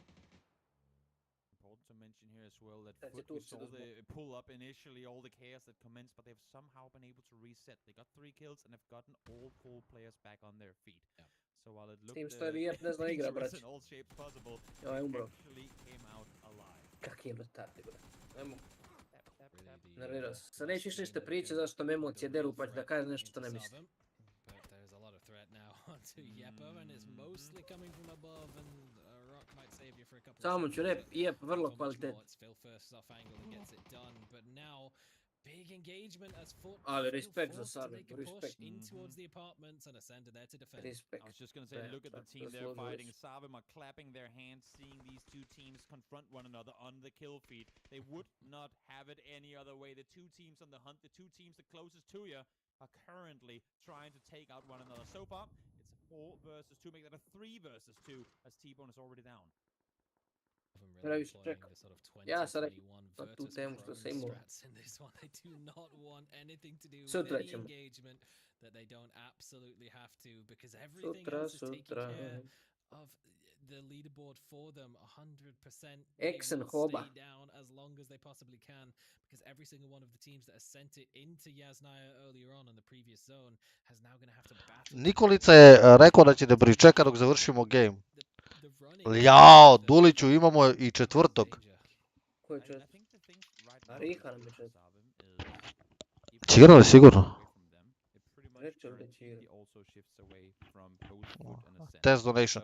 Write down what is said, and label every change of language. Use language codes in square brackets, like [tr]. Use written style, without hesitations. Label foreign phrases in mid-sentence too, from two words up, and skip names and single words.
[en] Important to mention here as well that Foot, we saw the pull up initially, all the chaos that commenced, but they've somehow been able to reset. They got 3 kills and have gotten all 4 players back on their feet. Yeah. So while it looked dangerous in all shapes possible, they actually came out alive. [sr] Kakvi retardi, bro. Nemo. Nervirao se. Sad neću više ništa priče zašto me emocije deru pa ću da kažem nešto što ne mislim. [en] But there's a lot of threat now onto Yepo, and it's mostly coming from above, and Rock might save you for a couple [sr] Samo ću rep, Jep vrlo kvalitetno. [en] Phil first off angle and gets it done, but now big engagement as Foot. [sr] Ali respekt za Sarve, respekt. [en] In towards the apartments and Ascended there to defend. [sr] Respekt. [en] I was just gonna say, look at the team they're fighting. Savim are clapping their hands, seeing these two teams confront one another on the kill feed. They would not have it any other way. The two teams on the hunt, the two teams the closest to you, are currently trying to take out one another. So far, it's 4 versus 2, make that a 3 versus 2, as T-Bone is already down. [sr] Previše čekam. Ja sam rekao na tu temu što sam imao. Sutra ćemo. Sutra. [en] of the leaderboard for them 100%. Exen They will [sr] Hoba. [en] stay down as long as they possibly can, because every single one of the teams that has sent it into Yasnaya earlier on the previous zone has now going to have to battle. [sr] Nikolica je rekao da će da pričeka dok završimo game. Jao, Duliću, imamo i četvrtog. Ko je čet? A Riha nam je čet. Će igrali sigurno? Reče li da će igrati? [en] Test donation.